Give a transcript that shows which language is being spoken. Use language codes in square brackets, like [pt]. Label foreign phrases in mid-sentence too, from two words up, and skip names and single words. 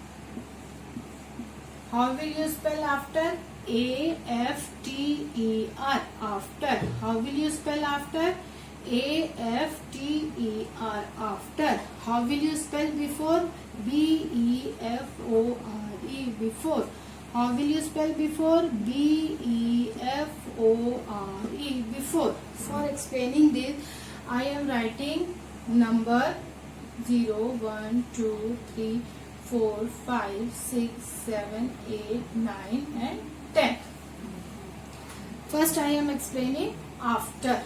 [en] How will you spell after? A-F-T-E-R. After. How will you spell after? A-F-T-E-R. After. How will you spell before? B-E-F-O-R-E. Before. How will you spell before? B-E-F-O-R-E, before. For explaining this, I am writing number 0, 1, 2, 3, 4, 5, 6, 7, 8, 9 and 10. First I am explaining after.